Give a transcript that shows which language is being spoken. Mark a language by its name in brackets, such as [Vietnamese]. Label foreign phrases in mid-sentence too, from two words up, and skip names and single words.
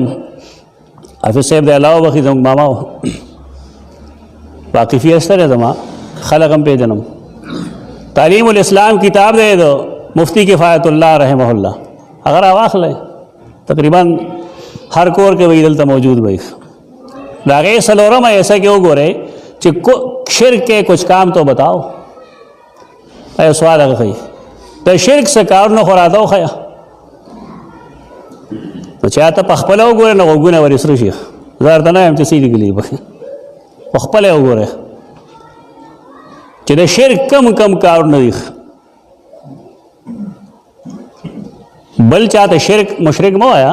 [Pashto] حافظ صاحب د الله وبخي زموږ ماما و، واقفیت شته دی زما، خلک هم پېژنم. تعلیم الاسلام کتاب دی د مفتی کفایت الله رحمه الله، هغه راواخلی. تقریبا هر کور کې به دلته موجود وي. د هغې څلورمه ایسه کې وګورئ چې [Urdu] شرک کے کچھ کام تو بتاؤ. [Pashto] ایو سوال هغه ښیي د شرک څه کارونه خو راته وښیه. نو چې هلته په خپله وګورئ نو غوږونه ورې سره شي. زه درته نه یم چې څه یې لیکلي په خپله یې وګورئ چې د شرک کم کارونه دي. بل چاته شرک مشرک مه وایه.